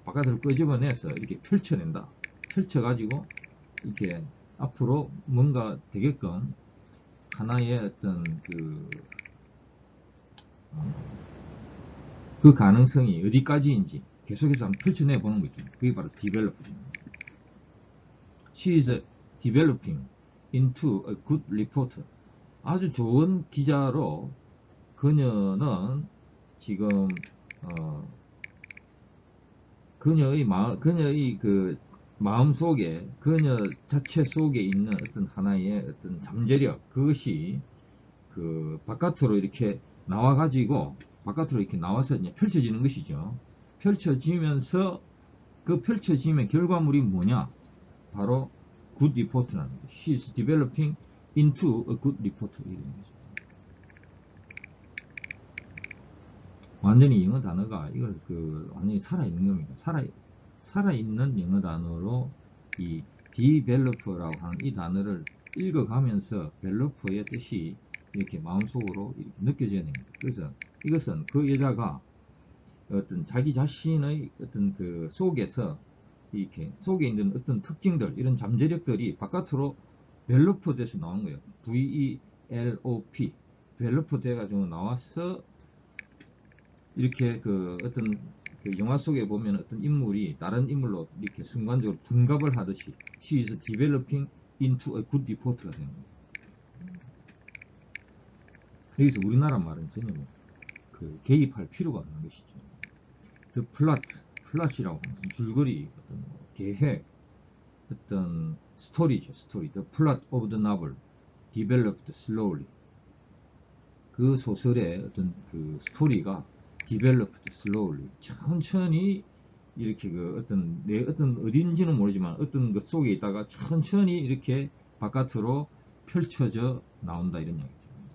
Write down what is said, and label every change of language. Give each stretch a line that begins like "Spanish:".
Korean: 바깥으로 끄집어내서 이렇게 펼쳐낸다. 펼쳐가지고 이렇게 앞으로 뭔가 되게끔 하나의 어떤 그 가능성이 어디까지인지 계속해서 한번 펼쳐내 보는 거죠. 그게 바로 디벨로퍼입니다.
English: She is developing into a good reporter.
Korean: 아주 좋은 기자로 그녀는 지금 그녀의 그 마음 속에, 그녀 자체 속에 있는 어떤 하나의 어떤 잠재력, 그것이 그 바깥으로 이렇게 나와가지고 바깥으로 이렇게 나와서 이제 펼쳐지는 것이죠. 펼쳐지면서 그 펼쳐짐의 결과물이 뭐냐? 바로
English: good report
Korean: 라는 거죠.
English: She is developing into a good reporter.
Korean: 이런 거죠. 완전히 영어 단어가 이걸 완전히 살아있는 겁니다. 살아있는 영어 단어로 이 developer라고 하는 이 단어를 읽어가면서 벨로퍼의 뜻이 이렇게 마음속으로 이렇게 느껴져야 됩니다. 그래서 이것은 그 여자가 어떤 자기 자신의 어떤 그 속에서 이렇게 속에 있는 어떤 특징들, 이런 잠재력들이 바깥으로 벨로퍼 돼서 나온 거예요. VELOP 벨로퍼 돼가지고 나와서 이렇게 그 어떤 그 영화 속에 보면 어떤 인물이 다른 인물로 이렇게 순간적으로 둔갑을 하듯이
English: she is developing into a good reporter
Korean: 가 되는 거예요. 여기서 우리나라 말은 전혀 그 개입할 필요가 없는 것이죠. The plot이라고 하는 것은 줄거리, 어떤 계획, 어떤 스토리죠. 스토리.
English: The plot of the novel developed slowly.
Korean: 그 소설의 어떤 그 스토리가
English: developed slowly.
Korean: 천천히 이렇게 그 어떤 내 어떤 어딘지는 모르지만 어떤 것 속에 있다가 천천히 이렇게 바깥으로 펼쳐져 나온다, 이런 이야기죠.